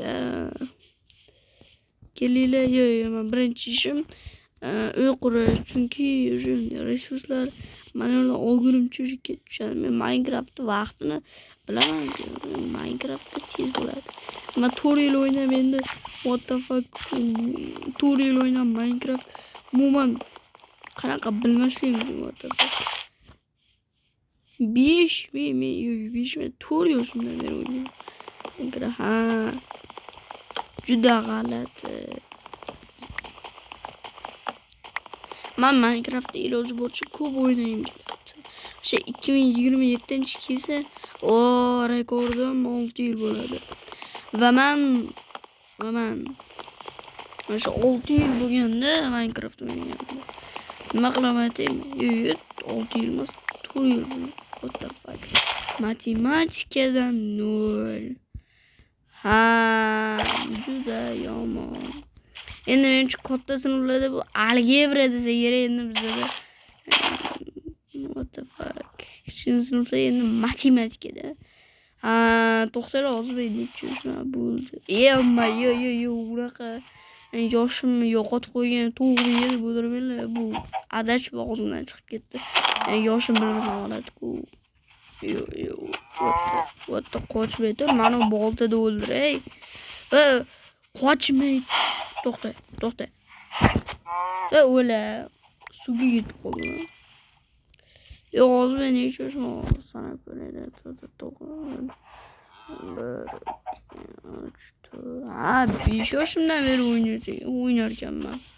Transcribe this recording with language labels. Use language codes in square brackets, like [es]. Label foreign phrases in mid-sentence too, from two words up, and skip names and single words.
[uz] Kelinglar, men birinchi ishim uy qurish, chunki resurslar mana olgunimcha ketishadi. Men Minecraft vaqtini bilaman. Minecraftda tez bo'ladi. Men 4 yil o'ynayman endi. [en] What the fuck? [uz] 4 yil o'ynayman Minecraft. Umuman qanaqa bilmasligimiz [en] what the fuck. [uz] 5 4 yoshimdan beri o'ynayman. Juda g'alati. Men Minecraftda iloji boricha ko'p o'ynayman. O'sha 2027 kelsa, rekordim 6 yil bo'ladi. Va men o'sha 6 yil bo'lganda Minecraft o'ynaganman. Nima qilaman aytaymi? 6 yil emas, 4 yil bo'ldi. [en] What the fuck? [uz] Matematikadan 0. Juda yomon. Endi men shu katta sinflarda bu algebra desa kerak, endi bizda [en] what the fuck. [uz] Kichkina sinfda endi matematikada. To'xtanglar, hozir necha bo'ldi. Unaqa yoshimni yo'qotib qo'ygan to'g'ri yer bo'ldirmanglar. Bu adashib og'zimdan chiqib ketdi. Yoshim bilmasam oladi-ku. [en] What the [uz] qochmay tur, meni boltada o'ldiray. Qochmay. To'xta. O'la suvga ketib qoldim. Hozir men necha yoshim sanab ko'raylik. 5 yoshimdan beri o'ynar ekanman.